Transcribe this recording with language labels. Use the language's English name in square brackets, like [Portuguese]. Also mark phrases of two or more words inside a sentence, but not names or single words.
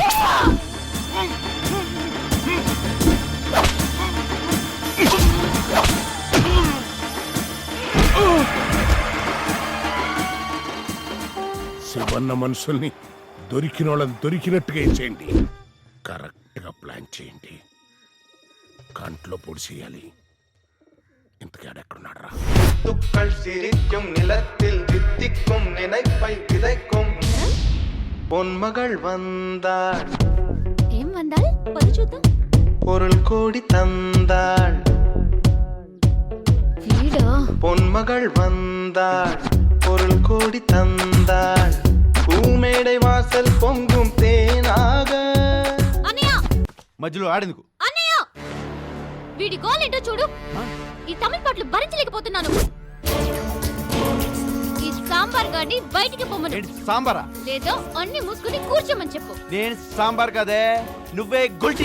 [Telugu] శివన్న మనుషుల్ని దొరికిన వాళ్ళని దొరికినట్టుగా ఇచ్చేయండి. కరెక్ట్ గా ప్లాన్ చేయండి. కంట్లో పొడి చేయాలి. ఇంతకీ ఆడెక్కడున్నాడు రా? [Tamil] துக்கள் சிரிக்கும் நிலத்தில் தித்திக்கும் நினைப்பை விதைக்கும் பொன்மகள் வந்தாள். [Telugu] ఏం వందాల్? పది చూద్దాం. [Tamil] பொருள் கோடி தந்தாள். [Telugu] వీడా [Tamil] பொன்மகள் வந்தாள். பொருள் கோடி தந்தாள். பூமேடை வாசல் பொங்கும் தேனாக. [Telugu] అన్నయ్య, మధ్యలో ఆడేందుకు? అన్నయ్య, వీడి గోల్ ఏంటో చూడు. ఈ తమిళ పాటలు భరించలేకపోతున్నాను. ఈ సాంబార్ గాడిని బయటికి పొమ్మను, ఏంటి సాంబారా? లేదా అన్ని మూసుకుని కూర్చోమని చెప్పు. నేను సాంబార్ కదే, నువ్వే గుల్టీ.